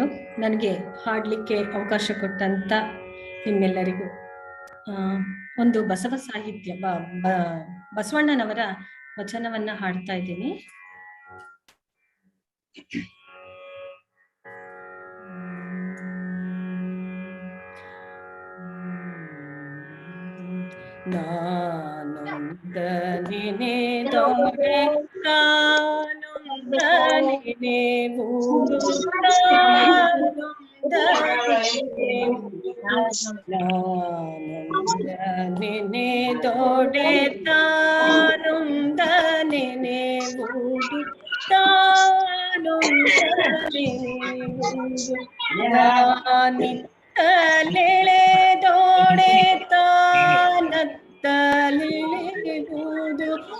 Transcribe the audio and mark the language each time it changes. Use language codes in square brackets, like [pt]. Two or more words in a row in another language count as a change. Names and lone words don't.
[kn] ನನಗೆ ಹಾಡಲಿಕ್ಕೆ ಅವಕಾಶ ಕೊಟ್ಟಂತ ನಿಮ್ಮೆಲ್ಲರಿಗೂ ಒಂದು ಬಸವ ಸಾಹಿತ್ಯ ಬಸವಣ್ಣನವರ ವಚನವನ್ನ ಹಾಡ್ತಾ ಇದ್ದೀನಿ. ನಾನೊಂದನೆ ದೊರೆ ನಾನೊಂದನೆ ಊರು ನಾನೊಂದನೆ ದೊಡೆ ತಾನೊಂದನೆ ಊರು ತಾನೊಂದನೆ ಊರು ನಾನಿತ್ತಲೆಳೆ ದೊಡೆ ತಾನತ್ತಲೆಳೆವುದು